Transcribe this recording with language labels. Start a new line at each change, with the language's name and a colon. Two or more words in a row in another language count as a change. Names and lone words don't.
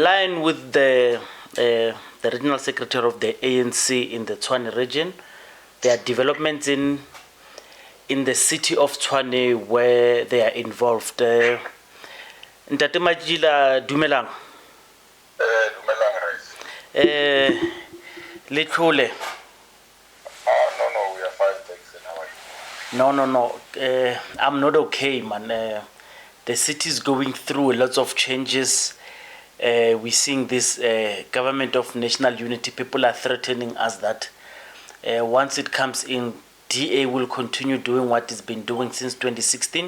English: line with the regional secretary of the ANC in the Tshwane region. There are developments in the city of Tshwane where they are involved.
Tswana: Ntate Matjila, dumelang. Dumelang, Reis. Le tlhole.
English: No, we are fine, thanks. And how are you? No. I'm not okay, man. The city is going through lots of changes. We're seeing this government of national unity. People are threatening us that once it comes in, DA will continue doing what it's been doing since 2016.